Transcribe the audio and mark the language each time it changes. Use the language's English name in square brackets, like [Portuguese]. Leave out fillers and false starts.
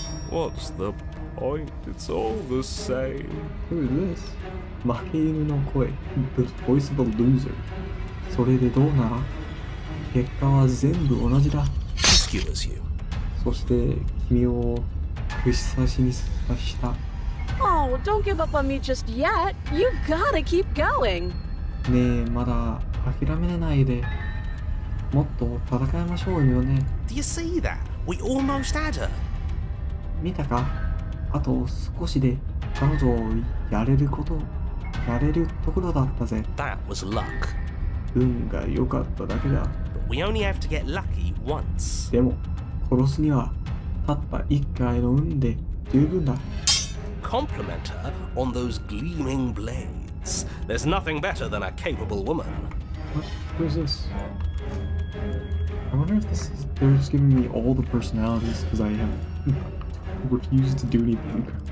[English] What's the point? It's all the same. Who is this? [Japanese] 負け犬の声。 [English] The voice of a loser. [Japanese] それでどうなら結果は全部同じだ。 [English] She skewers you. [Japanese] そして君を串刺しにした。 [English] Oh, don't give up on me just yet. You gotta keep going. [Japanese] ねえ、まだ諦めないで。もっと戦いましょうよね。 [English] Do you see that? We almost had her. [Japanese] 見たか？あと少しで彼女をやれるところだったぜ。 [English] That was luck. [Japanese] 運が良かっただけだ。 [English] But we only have to get lucky once. [Japanese] でも殺すにはたった一回の運で十分だ。 [English] Compliment her on those gleaming blades. There's nothing better than a capable woman. What? Who's this? I wonder if this is they're just giving me all the personalities because I have refused to do anything.